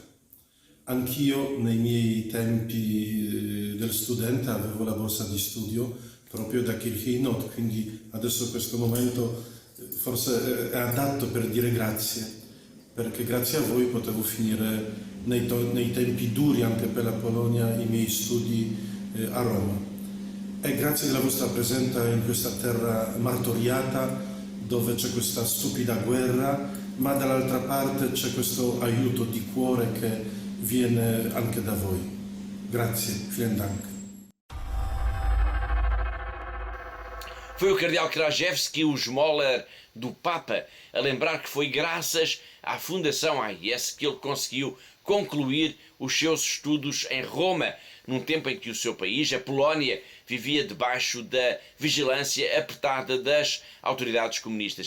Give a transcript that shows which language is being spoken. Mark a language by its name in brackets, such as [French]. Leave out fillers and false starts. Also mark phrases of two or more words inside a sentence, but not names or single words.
[Italian] Anch'io nei miei tempi del studente avevo la borsa di studio proprio da Kircheinot, quindi adesso questo momento forse è adatto per dire grazie, perché grazie a voi potevo finire nei tempi duri anche per la Polonia i miei studi a Roma. E grazie della vostra presenza in questa terra martoriata, dove c'è questa stupida guerra, ma dall'altra parte c'è questo aiuto di cuore che viene anche da voi. Grazie, [German] vielen Dank. [Portuguese] Foi o cardeal Krajewski, o esmoler do Papa, a lembrar que foi graças à Fundação AIS que ele conseguiu concluir os seus estudos em Roma, num tempo em que o seu país, a Polónia, vivia debaixo da vigilância apertada das autoridades comunistas.